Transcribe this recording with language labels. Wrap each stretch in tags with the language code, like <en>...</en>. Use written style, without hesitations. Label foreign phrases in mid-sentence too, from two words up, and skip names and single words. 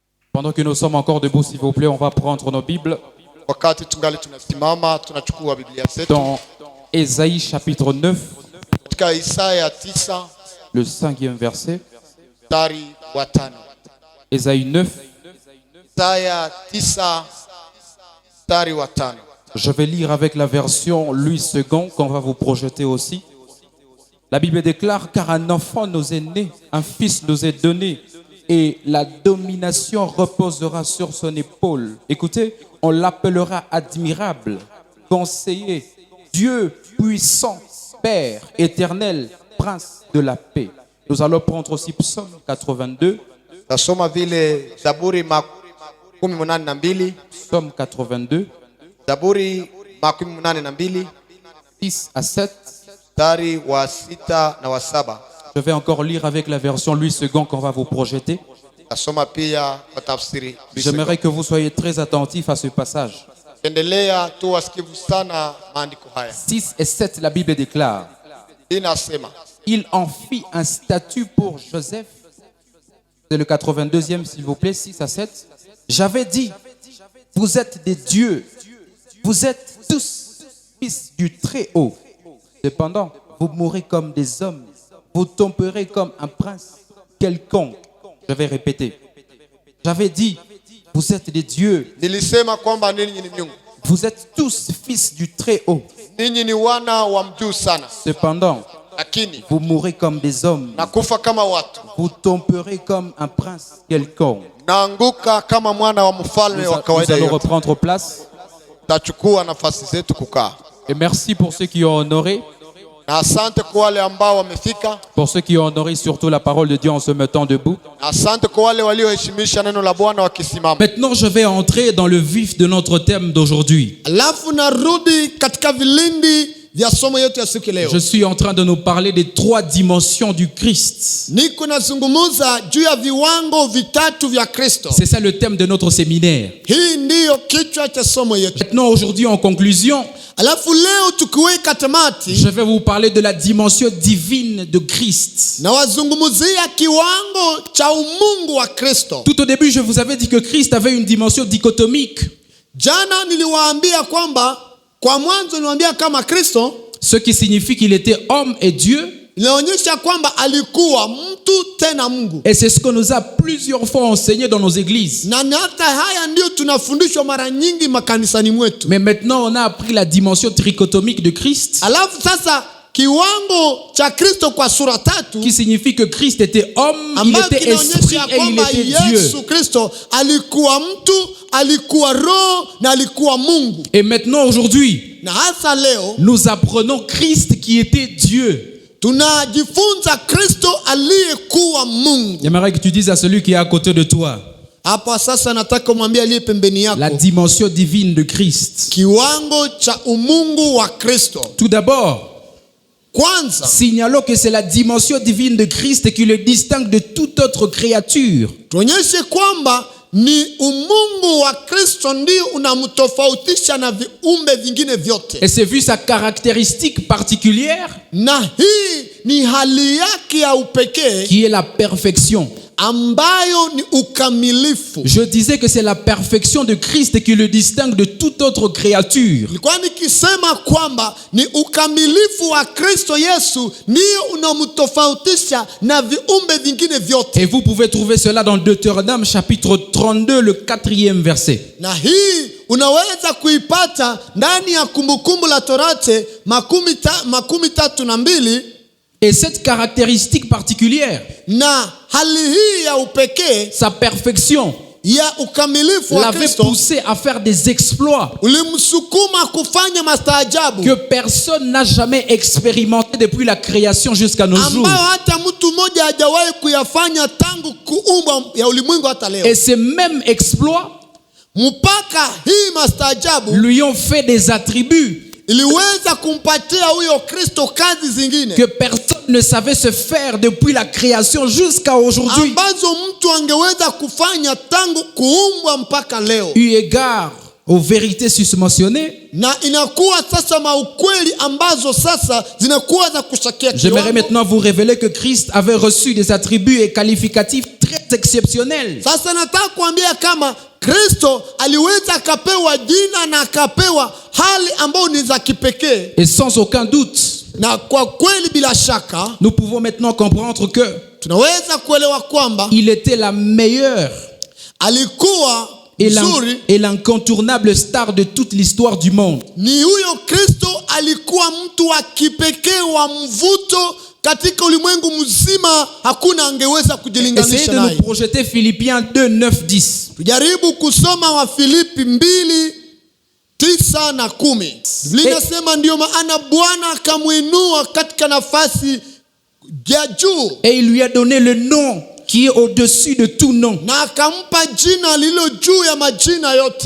<fr>Pendant que nous sommes encore debout, s'il vous plaît, on va prendre nos Bibles</fr> <sw>Wakati tungali tunasimama tunachukua Biblia zetu</sw> <fr>dans Ésaïe chapitre 9,</fr> <sw>katika Isaya 9</sw> <fr>le 5e verset.</fr> <sw>mstari wa 5.</sw> <fr>Ésaïe 9,</fr> <sw>Isaya 9 mstari wa 5.</sw> <fr>je vais lire avec la version Louis II qu'on va vous projeter aussi. La Bible déclare: car un enfant nous est né, un fils nous est donné, et la domination reposera sur son épaule. Écoutez, on l'appellera admirable, conseiller, Dieu puissant, Père éternel, prince de la paix. Nous allons prendre aussi Psaume 82.</fr> <sw>Tasoma vile Zaburi 82.</sw> <fr>Psaume 82,</fr> <sw>Zaburi 82</sw> <fr>6 à 7.</fr> <sw>mstari wa 6 na wa 7.</sw> <fr>Je vais encore lire avec la version Louis II qu'on va vous projeter.</fr> <sw>Tasoma pia kwa tafsiri.</sw> <fr>J'aimerais que vous soyez très attentifs à ce passage.</fr> <sw>Endelea tu wasikivu sana maandiko haya.</sw> <fr>6 et 7, la Bible déclare:</fr> <sw>Inasema,</sw> <fr>il en fit un statut pour Joseph. C'est le 82e, s'il vous plaît, 6 à 7. J'avais dit, vous êtes des dieux, vous êtes tous fils du Très-Haut. Cependant, vous mourrez comme des hommes, vous tomberez comme un prince quelconque. Je vais répéter. J'avais dit, vous êtes des dieux,</fr> <sw>nilisema kwamba ninyi ni miungu.</sw> <fr>vous êtes tous fils du Très-Haut.</fr> <sw>Ninyi ni wana wa mjuu sana.</sw> <fr>Cependant,</fr> <sw>Lakini</sw> <fr>vous mourrez comme des hommes,</fr> <sw>nakufa kama watu.</sw> <fr>vous tomberez comme un prince quelconque.</fr> <sw>Naanguka kama mwana wa mfalme wa</sw> <fr>Nous</fr> <sw>kawaida</sw> <fr>allons</fr> <sw>yote.</sw> <fr>reprendre place.</fr> <sw>Tachukua nafasi zetu kukaa.</sw> <fr>Et merci pour ceux qui ont honoré,</fr> <sw>Na asante kwa wale ambao wamefika.</sw> <fr>pour ceux qui ont honoré surtout la parole de Dieu en se mettant debout.</fr> <sw>Na asante kwa wale walioheshimisha neno la Bwana wakisimama.</sw> <fr>Maintenant, je vais entrer dans le vif de notre thème d'aujourd'hui.</fr> <sw>Alafu narudi katika vilindi vya somo yetu ya siku leo.</sw> <fr>Je suis en train de nous parler des 3 dimensions du Christ.</fr> <sw>Niko nazungumza juu ya viwango vitatu vya Kristo.</sw> <fr>C'est ça le thème de notre séminaire.</fr> <sw>Hii ndiyo kichwa cha somo yetu.</sw> <fr>Maintenant, aujourd'hui, en conclusion,</fr> <sw>Alafu leo tukiweka tamati,</sw> <fr>je vais vous parler de la dimension divine de Christ.</fr> <sw>na wazungumzia kiwango cha umungu wa Kristo.</sw> <fr>Tout au début, je vous avais dit que Christ avait une dimension dichotomique.</fr> <sw>Jana niliwaambia kwamba, kwa mwanzo niliwaambia kama Kristo</sw> <fr>Ce qui signifie qu'il était homme et Dieu.</fr> <sw>inaonyesha kwamba alikuwa mtu tena Mungu.</sw> <fr>Et c'est ce qu'on nous a plusieurs fois enseigné dans nos églises.</fr> <sw>Na hata haya ndio tunafundishwa mara nyingi makanisani mwetu.</sw> <fr>Mais maintenant, on a appris la dimension trichotomique de Christ,</fr> <sw>Alafu sasa kiwango cha Kristo kwa sura tatu,</sw> <fr>qui signifie que Christ était homme, il</fr> <sw>ambayo</sw> <fr>était esprit</fr> <sw>kinaonyesha</sw> <fr>et il</fr> <sw>kwamba</sw> <fr>était Dieu.</fr> <sw>Yesu Kristo alikuwa mtu, alikuwa roho na alikuwa Mungu.</sw> <fr>Et maintenant, aujourd'hui,</fr> <sw>Na hasa leo</sw> <fr>nous apprenons Christ qui était Dieu.</fr> <sw>tunajifunza Kristo aliyekuwa Mungu.</sw> <fr>J'aimerais que tu dises à celui qui est à côté de toi,</fr> <sw>Hapa sasa nataka umwambie aliye pembeni</sw> <fr>la</fr> <sw>yako</sw> <fr>dimension divine de Christ.</fr> <sw>kiwango cha umungu wa Kristo.</sw> <fr>Tout d'abord,</fr> <sw>Kwanza</sw> <fr>signalons que c'est la dimension divine de Christ qui le distingue de toute autre créature.</fr> <sw>tuonyeshe kwamba ni umungu wa Kristo ndio unamtofautisha na viumbe vingine vyote.</sw> <fr>Et c'est vu sa caractéristique particulière,</fr> <sw>Na hii ni hali yake ya upekee</sw> <fr>qui est la perfection.</fr> <sw>ambayo ni ukamilifu.</sw> <fr>Je disais que c'est la perfection de Christ qui le distingue de toute autre créature.</fr> <sw>Nilikuwa nikisema kwamba ni ukamilifu wa Kristo Yesu ndio unamtofautisha na viumbe vingine vyote.</sw> <fr>Et vous pouvez trouver cela dans Deutéronome chapitre 32, le 4e verset.</fr> <sw>Na hii unaweza kuipata ndani ya Kumbukumbu la Torati 32.</sw> <fr>Et cette caractéristique particulière,</fr> <sw>Na hali hii ya upekee</sw> <fr>sa perfection,</fr> <sw>ya ukamilifu wa</sw> <fr>l'avait</fr> <sw>Kristo</sw> <fr>poussé à faire des exploits</fr> <sw>ulimsukuma kufanya mastaajabu</sw> <fr>que personne n'a jamais expérimenté depuis la création jusqu'à nos jours.</fr> <sw>ambayo hata mtu mmoja hajawahi kuyafanya tangu kuumbwa ya ulimwengu hata leo.</sw> <fr>Et ces mêmes exploits</fr> <sw>Mpaka hii mastaajabu</sw> <fr>lui ont fait des attributs</fr> <sw>iliweza kumpatia huyo Kristo kazi zingine</sw> <fr>que personne ne savait se faire depuis la création jusqu'à aujourd'hui.</fr> <sw>ambazo mtu angeweza kufanya tangu kuumbwa mpaka leo.</sw> <fr>Eu égard aux vérités susmentionnées,</fr> <sw>Na inakuwa sasa maukweli ambazo sasa zinakuwa za kushakia</sw> <fr>j'aimerais</fr> <sw>kiwango.</sw> <fr>maintenant vous révéler que Christ avait reçu des attributs et qualificatifs très exceptionnel.</fr> <sw>Sasa nataka kuambia kama Kristo aliweza akapewa jina na akapewa hali ambayo ni za kipekee.</sw> <fr>Et sans aucun doute,</fr> <sw>Na kwa kweli bila shaka</sw> <fr>nous pouvons maintenant comprendre que</fr> <sw>tunaweza kuelewa kwamba</sw> <fr>il était la meilleure</fr> <sw>alikuwa mzuri.</sw> <fr>et l'incontournable star de toute l'histoire du monde.</fr> <sw>Ni huyo Kristo alikuwa mtu wa kipekee wa mvuto katika ulimwengu mzima, hakuna angeweza</sw> <fr>Essayez</fr> <sw>kujilinganisha</sw> <fr>de nous</fr> <sw>naye.</sw> <fr>projeter Philippiens 2, 9, 10.</fr> <sw>Tujaribu kusoma wa Filipi 2:9 na 10. Biblia inasema ndio maana Bwana akamuinua katika nafasi ya juu</sw> <fr>Et il lui a donné le nom qui est au-dessus de tout nom.</fr> <sw>na akampa jina lililo juu ya majina yote,</sw>